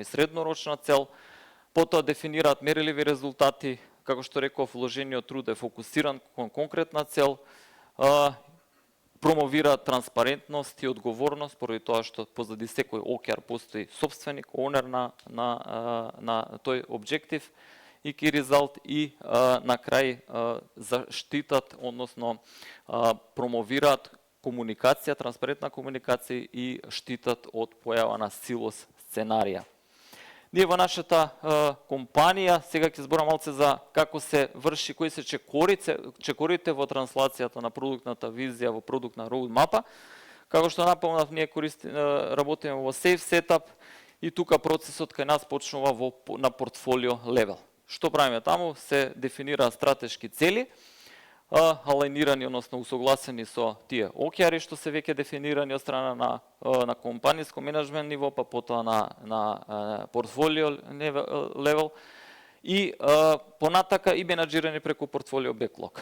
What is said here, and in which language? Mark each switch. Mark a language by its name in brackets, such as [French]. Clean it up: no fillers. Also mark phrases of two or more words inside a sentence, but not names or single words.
[Macedonian] среднорочна цел, потоа дефинираат мерливи резултати, како што реков, вложениот труд е фокусиран кон конкретна цел, промовираат транспарентност и одговорност, поради тоа што позади секој OKR постои собственик, онер на тој објектив и [English] key result [Macedonian] и на крај заштитат, односно промовираат комуникација, транспарентна комуникација и штитат од појава на силос сценарија. Ние во нашата компанија, сега ќе зборам малце за како се врши, кои се чекорите во транслацијата на продуктната визија во продуктна роудмапа. Како што напомнав, ние работиме во [English] safe setup [Macedonian] и тука процесот кај нас почнува на [English] portfolio level. [Macedonian] Што правиме таму? Се дефинираат стратешки цели, алајнирани, односно усогласени со тие OKR-и што се веќе дефинирани од страна на компанијско менеджмент ниво, па потоа на [English] portfolio level [Macedonian] и понатака и менаџирани преку [English] portfolio backlog.